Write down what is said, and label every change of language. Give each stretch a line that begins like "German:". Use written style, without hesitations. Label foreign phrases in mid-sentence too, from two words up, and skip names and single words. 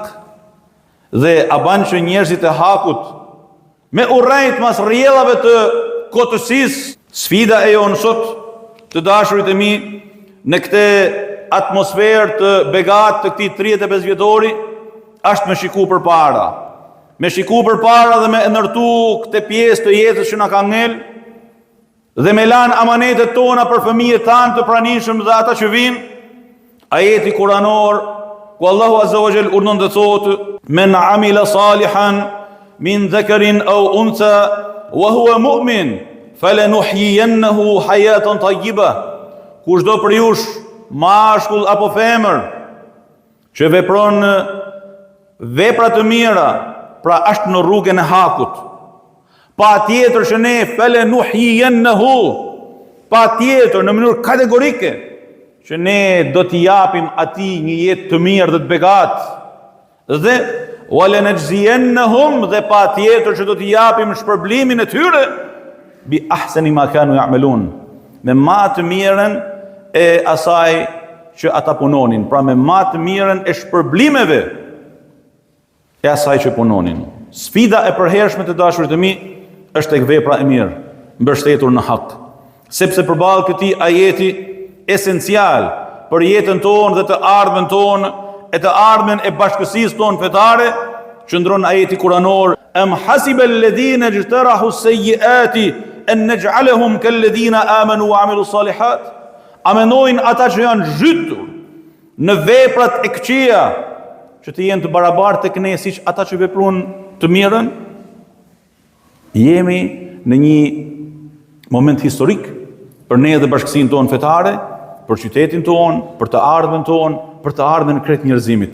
Albanian: Dhe a ban që njerëzit e hakut me urrejt mas rrjedhave të kotësisë, sfida e jonë sot, të dashurit e mi, në këtë atmosferë të begat të këtij 35 vjetori, është me shiku përpara. Me shiku përpara dhe me ndërtu këtë pjesë të jetës që na ka ngel, dhe me lanë amanetet tona për fëmijët tanë të pranishëm dhe ata që vinë. Ajeti kuranor, ku Allahu
Arabic: عز وجل
Albanian: urdhon të thotë:
Arabic: "من عمل صالحا من ذكر أو أنثى وهو مؤمن فلنحيينه حياة طيبة."
Albanian: Kushdo për jush, mashkull apo femër, që vepron vepra të mira, pra është në rrugën e hakut. Pa tjetër që ne falanuhyiyannahu, pa tjetër në mënyrë kategorike, që ne do t'i japim atij një jetë të mirë dhe të begatë, dhe walanajziyannahum, dhe pa tjetër që do t'i japim shpërblimin e tyre
Arabic: بأحسن ما كانوا يعملون,
Albanian: me ma të mirën e asaj që ata punonin, pra me ma të mirën e shpërblimeve e asaj që punonin. Sfida e përhershme të dashurit e mi është tek vepra e mirë, mbështetur në hak, sepse përballë këtij ajeti esencial për jetën tonë dhe të ardhmen tonë e të ardhmen e bashkësisë tonë fetare, qëndron ajeti kuranor:
Arabic: "أم حسب الذين اجترحوا السيئات أن نجعلهم كالذين آمنوا وعملوا الصالحات."
Albanian: A mendojnë ata që janë zhytur në veprat e këqija që të jenë të barabartë tek ne siç ata që veprojnë të mirën? Jemi në një moment historik për ne dhe bashkësinë tonë fetare, për qytetin tonë, për të ardhmen tonë, për të ardhmen e krejt njerëzimit.